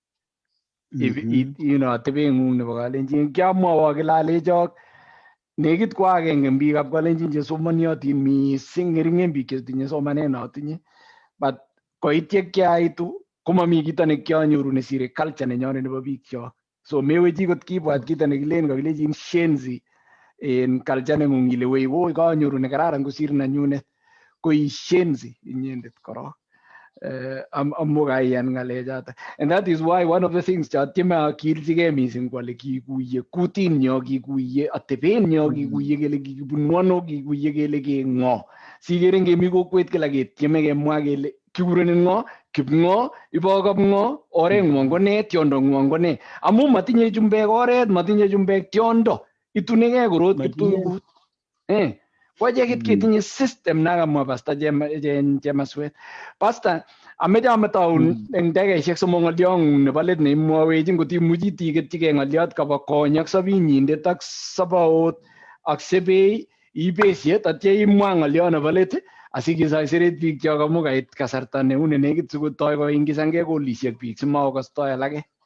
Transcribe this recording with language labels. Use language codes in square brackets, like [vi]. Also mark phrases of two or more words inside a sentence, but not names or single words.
[kln] Tebeng'ung nebo Kalenjin kiamwowo kilalechok nekit ko agenge eng biikab Kalenjin chesomoniotin missing ngeringen biik chetinye somanet notinye but koitye kiaitu komami kito nekianyoru nesire culture nenyonet nebo biikchok so mewechi kot kibwat kito nekilen kakilejin shenzi en culture neng'ung ile wei woi kanyoru nekararan kosir nenyunet koishenzi inyendet korok. Amu kaiyan ng'alechoto. [en] And that is why one of the things [kln] chatieme akilchigei mising kwale kikuye kutinyo, kikuye atebenyo, kikuye kele kikibunu ano, kikuye kele keng'o. Sikere ngemi kokwet kila ketieme kemwa kele kikurenin ng'o, kipng'o, ibo kapng'o, oreng'wong ko ne, tiondong'wong ko ne. Amu matinye chumbek oret, matinye chumbek tiondo. Itunigei korot kiptuibut. Wacheket ketinye system nakamwa Pastor Chemaswet. Pastor, ameche ametaun eng dakikaishek somok ng'olyong'ung nebo let neimwowech ngot imuchi tiketchigei ng'olyot kabo kony ak sobinyindet ak sobaot ak sebei ibesie tatya imwa ng'olyot nebo let asikisoiseret biik chok amu kait kasarta neune nekit sikotoi koingizangei golisiek biik simakostoi alake.